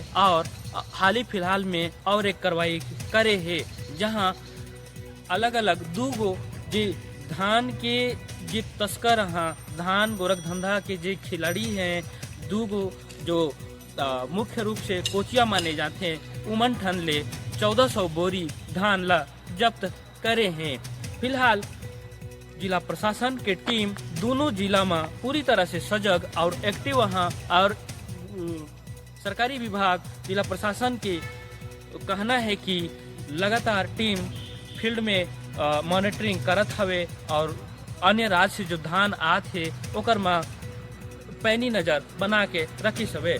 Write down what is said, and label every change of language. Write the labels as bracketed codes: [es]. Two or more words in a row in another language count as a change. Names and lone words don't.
[hne] और हाल ही फिलहाल में और एक कार्रवाई करे है, जहां अलग अलग दूगो जी धान के जी तस्कर हाँ धान गोरख धंधा के जी खिलाड़ी हैं, दूगो जो मुख्य रूप से कोचिया माने जाते हैं, उमन ठन ले 1400 बोरी धान ला जब्त करे हैं। फिलहाल जिला प्रशासन के टीम दोनों जिला में पूरी तरह से सजग और एक्टिव वहाँ और सरकारी विभाग जिला प्रशासन के कहना है कि लगातार टीम फील्ड में मॉनिटरिंग करत हवे और अन्य राज्य से जो धान आते ओकर में पैनी नजर बना के रखी सवे।